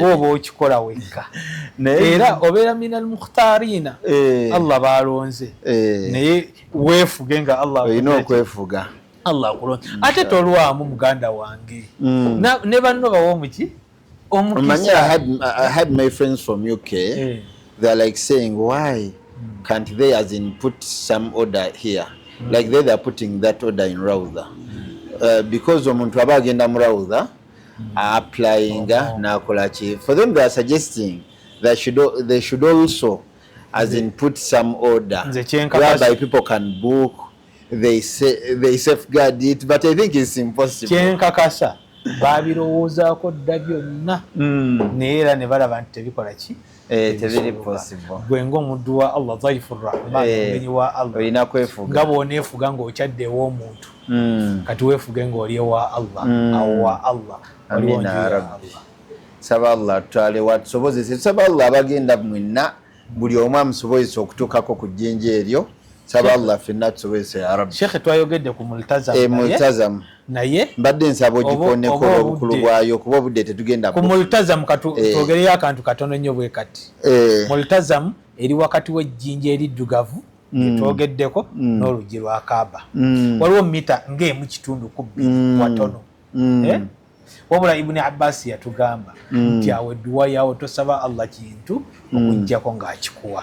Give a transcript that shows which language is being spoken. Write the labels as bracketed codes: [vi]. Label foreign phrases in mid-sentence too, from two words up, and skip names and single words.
[lg] bw'oba okikola wekka era obeera [ar] minal mukhtarina [lg] Allah balonze naye weefuge nga Allah olina okwefuga Allah akulonze ate tolwamu muganda wange ne banno bawo muki omukisa. [en] I had my friends from UK they're like saying why can't they as in put some order here like they're putting that order in Rawda because [lg] omuntu aba agenda mu Rawda [en] applying [lg] nakola ki [en] for them they are suggesting that they should also as in put some order whereby people can book they safeguard it but I think it's impossible. [lg] Kyenkakasa babirowoozaako dda byonna naye era ne balaba nti tebikola ki tebiri possible. Gwe ng'omuddu wa Allah [ar] dhaifu rahman [lg] omugenyi wa Allah olina kwefuga nga bw'oneefuga ng'okyadde ew'omuntu kati weefuge ng'oli ewa Allah awo wa Allah [ar] amina rabbi. [lg] Saba Allah tutwale watusobozese tusaba Allah abagenda mwenna buli omu amusobozesa okutuukako ku jjinja eryo saba Allah ffenna tusobozese [ar] ya rabbi. [lg] Sheikh twayogedde ku multazam naye mbadde nsaba ogikonneko obukulu bwayo kuba obudde tetugenda ku multazam twogereyo akantu katono nnyo bwe kati multazam eri wakati w'ejjinja eriddugavu lyetwogeddeko n'oluggi lwa Kaaba waliwo mita ng'emu kitundu ku bbiri watono wabula Ibn Abbas yatugamba nti awo edduwa yawo tosaba Allah kintu okujjako ng'akikuwa